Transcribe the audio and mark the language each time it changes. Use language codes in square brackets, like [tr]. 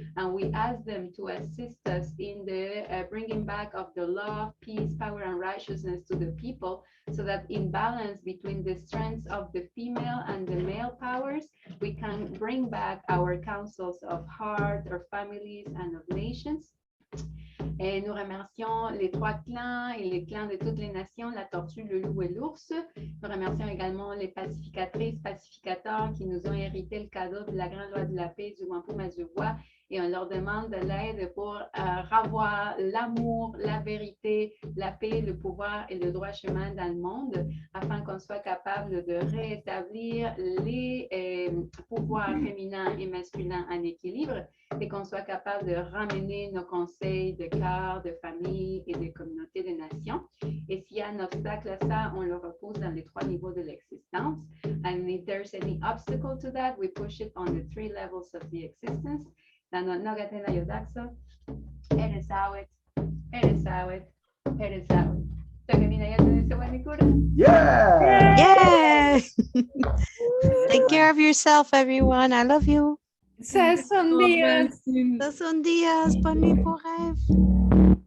[en] And we ask them to assist us in the bringing back of the law of peace, power, and righteousness to the people, so that in balance between the strengths of the female and the male powers, we can bring back our councils of heart, our families, and of nations. [fr] Et nous remercions les 3 clans et les clans de toutes les nations, la tortue, le loup et l'ours. Nous remercions également les pacificatrices, pacificateurs qui nous ont hérité le cadeau de la grande loi de la paix du Wampum à Voies, et on leur demande de l'aide pour revoir l'amour, la vérité, la paix, le pouvoir et le droit chemin dans le monde, afin qu'on soit capable de rétablir les pouvoirs féminins et masculins en équilibre, et qu'on soit capable de ramener nos conseils de cœur, de famille et de communauté de nations. Et s'il y a un obstacle à ça, on le repousse dans les 3 niveaux de l'existence. [en] And if there's any obstacle to that, we push it on the 3 levels of the existence. Nogatena Yodaxo, Eresawit, Eresawit, Eresawit. Yeah! Yeah! Take care of yourself, everyone. I love you. Son días. [fr] Son días, bonne nuit pour rêve.